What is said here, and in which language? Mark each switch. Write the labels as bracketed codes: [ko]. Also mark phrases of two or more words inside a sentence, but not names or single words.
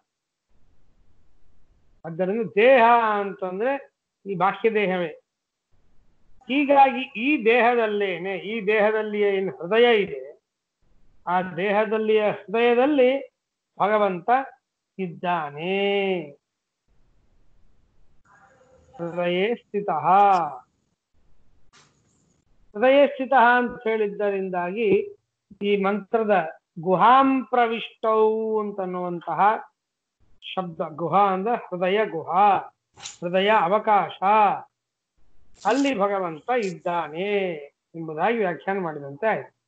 [kn] ಆದ್ದರಿಂದ ದೇಹ ಅಂತಂದ್ರೆ ಈ ಬಾಹ್ಯ ದೇಹವೇ. ಹೀಗಾಗಿ ಈ ದೇಹದಲ್ಲೇನೆ, ಈ ದೇಹದಲ್ಲಿಯೇ ಏನು ಹೃದಯ ಇದೆ, ಆ ದೇಹದಲ್ಲಿಯ ಹೃದಯದಲ್ಲಿ ಭಗವಂತ ಇದ್ದಾನೆ. [sa] ಹೃದಯೇ ಸ್ಥಿತಃ. [kn] ಹೃದಯ ಸ್ಥಿತ ಅಂತ ಹೇಳಿದ್ದರಿಂದಾಗಿ ಈ ಮಂತ್ರದ [sa] ಗುಹಾಂ ಪ್ರವಿಷ್ಟೌ [kn] ಅಂತನ್ನುವಂತಹ ಶಬ್ದ, ಗುಹಾ ಅಂದ್ರೆ ಹೃದಯ ಗುಹಾ, ಹೃದಯ ಅವಕಾಶ, ಅಲ್ಲಿ ಭಗವಂತ ಇದ್ದಾನೆ ಎಂಬುದಾಗಿ ವ್ಯಾಖ್ಯಾನ ಮಾಡಿದಂತೆ ಆಯ್ತು.